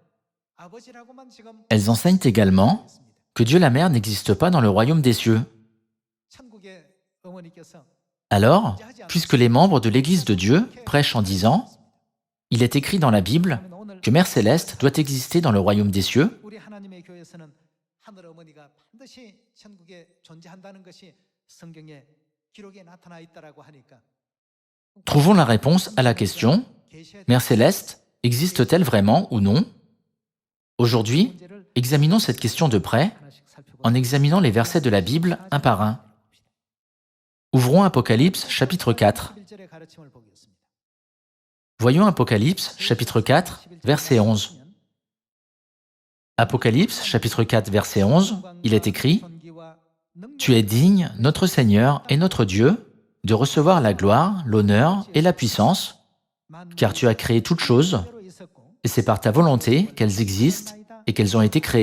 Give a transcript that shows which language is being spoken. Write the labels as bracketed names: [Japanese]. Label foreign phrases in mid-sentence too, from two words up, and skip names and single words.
[French] Elles enseignent également que Dieu la Mère n'existe pas dans le royaume des cieux. Alors, puisque les membres de l'Église de Dieu prêchent en disant « Il est écrit dans la Bible, que Mère Céleste doit exister dans le royaume des cieux, [Korean] 우리 하나님의 교회에서는 하늘 어머니가 반드시 천국에 존재한다는 것이 성경에 기록에 나타나 있다라고 하니까 [French] trouvons la réponse à la question « Mère Céleste existe-t-elle vraiment ou non ?» Aujourd'hui, examinons cette question de près en examinant les versets de la Bible un par un. Ouvrons Apocalypse chapitre 4. [Korean] 1절의 가르침을 보겠습니다. [French] Voyons Apocalypse chapitre 4, verset 11. Apocalypse chapitre 4, verset 11, il est écrit « Tu es digne, notre Seigneur et notre Dieu, de recevoir la gloire, l'honneur et la puissance, car tu as créé toutes choses, et c'est par ta volonté qu'elles existent et qu'elles ont été créées.